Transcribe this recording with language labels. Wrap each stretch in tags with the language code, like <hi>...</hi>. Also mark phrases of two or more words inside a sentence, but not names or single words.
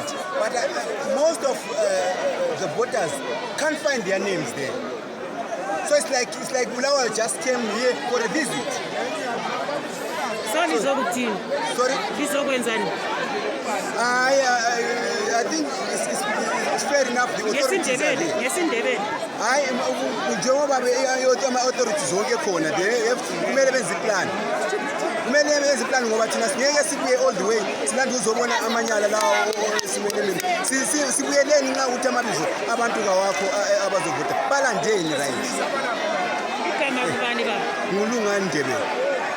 <en>But most of the voters can't find their names there. So it's like Bulawayo just came here for a visit. Sorry? I think it's fair enough. The authorities are there.</en> <nd>Njengoba ama-authorities wonke khona kumele benze iplan. Kumele benze iplan ngoba thina singeke sibuye</nd> <en>all the way</en> <nd>silande uzobona amanyala lawo esimeleleni. Sibuyeleni nxa ukuthi amabizo abantu kawakho abazovota. Balandeni right? Igama kubani baba? Ngulungani Ndebele.</nd>